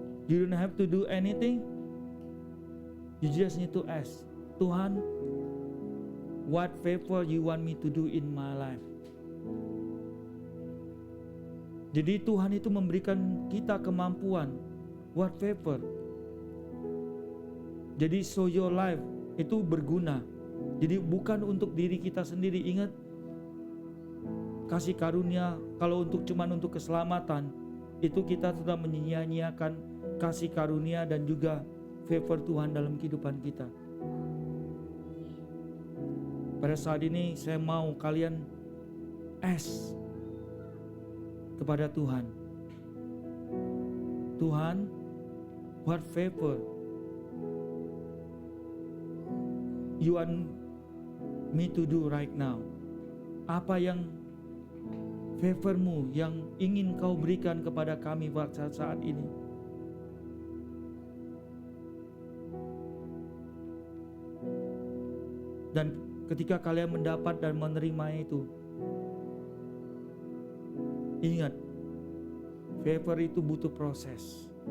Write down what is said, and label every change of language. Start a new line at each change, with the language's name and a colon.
English: You don't have to do anything. You just need to ask. Tuhan, what favor you want me to do in my life?
Indonesian: Jadi Tuhan itu memberikan kita kemampuan.
English: What favor?
Indonesian: Jadi
English: so your life
Indonesian: itu berguna. Jadi bukan untuk diri kita sendiri. Ingat, kasih karunia kalau cuman untuk keselamatan, itu kita sudah menyia-nyiakan kasih karunia dan juga favor Tuhan dalam kehidupan kita. Pada saat ini saya mau kalian ask kepada Tuhan.
English: Tuhan, what favor you want me to do right now?
Indonesian: Apa yang favor-Mu yang ingin Kau berikan kepada kami pada saat ini? Dan ketika kalian mendapat dan menerima itu, ingat, favor itu butuh proses.